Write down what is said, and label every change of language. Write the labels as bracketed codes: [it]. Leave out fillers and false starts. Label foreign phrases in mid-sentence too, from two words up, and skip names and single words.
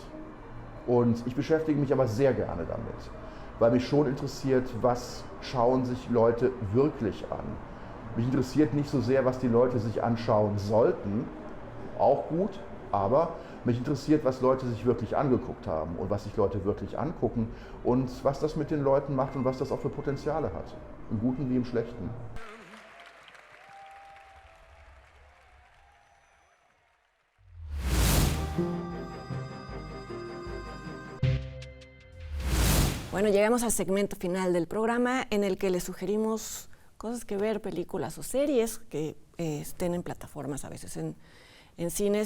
[de] Und ich beschäftige mich aber sehr gerne damit, weil mich schon interessiert, was schauen sich Leute wirklich an. Mich interessiert nicht so sehr, was die Leute sich anschauen sollten, auch gut, aber mich interessiert, was Leute sich wirklich angeguckt haben und was sich Leute wirklich angucken und was das mit den Leuten macht und was das auch für Potenziale hat, im Guten wie im Schlechten. [es] Bueno, llegamos al segmento final del programa en el que les sugerimos cosas que ver, películas o series que estén en plataformas, a veces en cines.